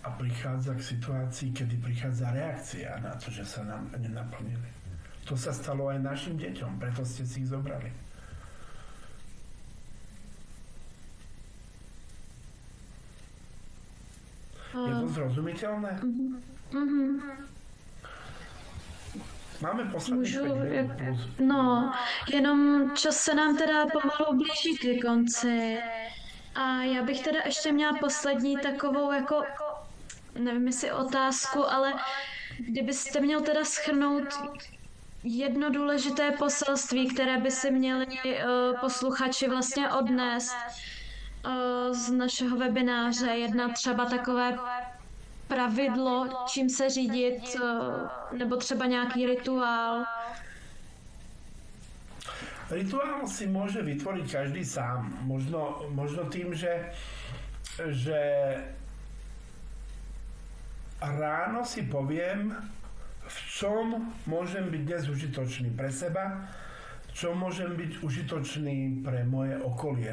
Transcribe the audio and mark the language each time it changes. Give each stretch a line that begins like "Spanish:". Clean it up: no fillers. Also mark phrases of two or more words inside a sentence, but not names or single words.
Slovak: a prichádza k situácii, kedy prichádza reakcia na to, že sa nám nenaplnili. To sa stalo aj našim deťom, preto ste si ich zobrali. Je to zrozumiteľné?
Czech: Máme posledních 5 minut plus. No, jenom čas se nám teda pomalu blíží ke konci. A já bych teda ještě měla poslední takovou jako, nevím jestli otázku, ale kdybyste měl teda shrnout jedno důležité poselství, které by si měli posluchači vlastně odnést z našeho webináře, jedna třeba takové pravidlo, čím se řídit, nebo třeba nějaký rituál.
Slovak: Rituál si môže vytvoriť každý sám. Možno tým, že ráno si poviem, v čom môžem byť dnes užitočný pre seba, čo môžem byť užitočný pre moje okolie.